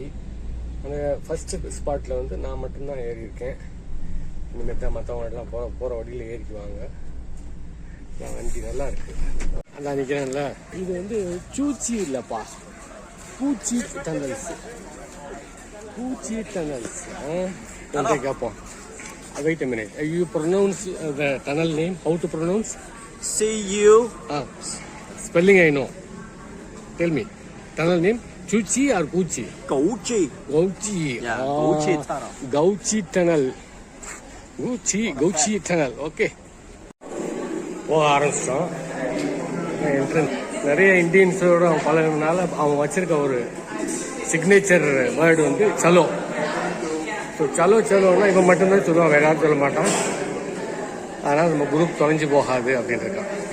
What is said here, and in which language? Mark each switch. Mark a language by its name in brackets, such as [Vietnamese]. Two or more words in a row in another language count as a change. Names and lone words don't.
[Tamil] அந்த [English] first spotil [Tamil] வந்து நான் மட்டும்தான் ஏறி இருக்கேன். இனிமேல் தான் மற்றவங்க எல்லாம் போகிற வழியில் ஏறிக்குவாங்க. வண்டி நல்லா இருக்கு. அதான் நிற்கிறேன்ல. இது வந்து சூச்சி இல்லைப்பா, பூச்சி டனல்ஸ். பூச்சி டனல்ஸ் கேட்போம். [English] Wait a minute. You pronounce the tunnel name? How to pronounce? C-U. Spelling I know. Tell me. Tunnel name? Chuchi or Gucci? Gouchi. Gouchi. Yeah, Gouchi tunnel. Gouchi tunnel. Gouchi tunnel. Okay. [Tamil] போக ஆரம்பிச்சிட்டோம். என்ட்ரன்ஸ் நிறைய இந்தியன்ஸோட பழகினால அவன் வச்சிருக்க ஒரு [English] signature word [Tamil] வந்து சலோ. ஸோ சலோன்னா இவன் மட்டும்தான் சொல்லுவான், வேற யாரும் சொல்ல மாட்டான். அதனால் நம்ம குரூப் தொலைஞ்சு போகாது அப்படின்னு இருக்கான்.